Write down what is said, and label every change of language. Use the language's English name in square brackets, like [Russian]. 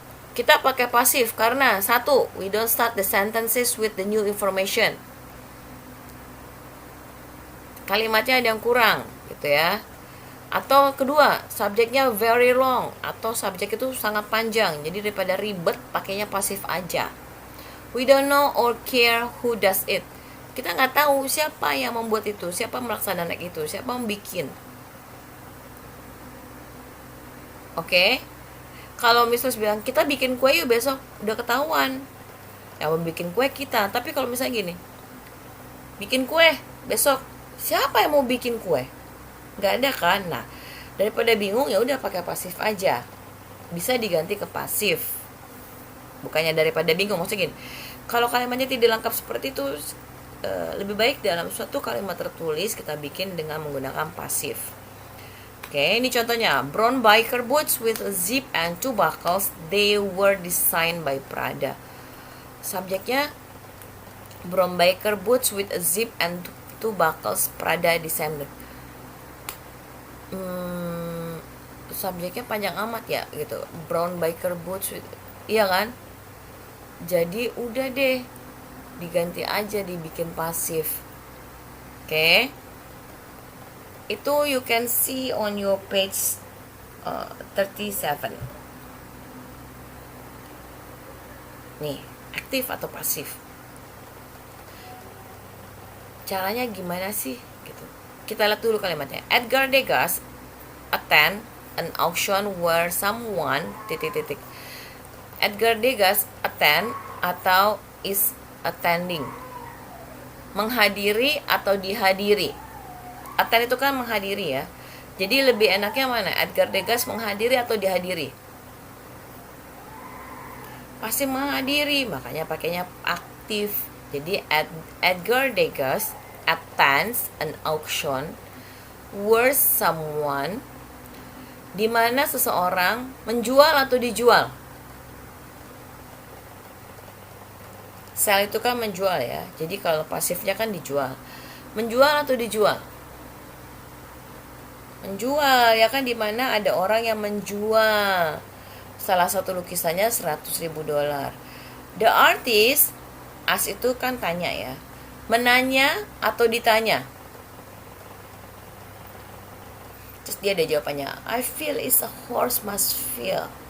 [English] Kita pakai pasif karena satu, we don't start the sentences with the new information. [Indonesian] Kalimatnya ada yang kurang gitu ya. Atau kedua, subjeknya very long atau subjek itu sangat panjang. Jadi daripada ribet pakainya pasif aja. [English] We don't know or care who does it. [Indonesian] Kita nggak tahu siapa yang membuat itu, siapa melaksanakan itu, siapa yang bikin. Oke. Kalau misalnya bilang kita bikin kue yuk besok, udah ketahuan. Yang bikin kue kita. Tapi kalau misalnya gini, bikin kue besok, siapa yang mau bikin kue? Nggak ada kan? Nah, daripada bingung ya udah pakai pasif aja. Bisa diganti ke pasif. Bukannya daripada bingung, maksudnya gini. Kalau kalimatnya tidak lengkap seperti itu, lebih baik dalam suatu kalimat tertulis kita bikin dengan menggunakan pasif. Oke, ini contohnya. [English] Brown biker boots with a zip and 2 buckles. They were designed by Prada. Subjeknya brown biker boots with a zip and 2 buckles, Prada designer. [Indonesian] Subjeknya panjang amat ya gitu. Brown biker boots with, iya kan? Jadi udah deh, diganti aja, dibikin pasif. Oke. [English] Itu you can see on your page 37. [Indonesian] Nih, aktif atau pasif. Caranya gimana sih gitu. Kita lihat dulu kalimatnya. Edgar Degas attend an auction where someone ... [English] Edgar Degas attend atau is attending. [Indonesian] Menghadiri atau dihadiri. Attend itu kan menghadiri ya. Jadi lebih enaknya mana? Edgar Degas menghadiri atau dihadiri? Pasti menghadiri, makanya pakainya aktif. Jadi Edgar Degas attends an auction where someone di mana seseorang menjual atau dijual. Sell itu kan menjual ya. Jadi kalau pasifnya kan dijual. Menjual atau dijual? Menjual ya kan, di mana ada orang yang menjual salah satu lukisannya $100.000. The artist, as itu kan tanya ya. Menanya atau ditanya? Terus dia ada jawabannya. [English] I feel is a horse must feel.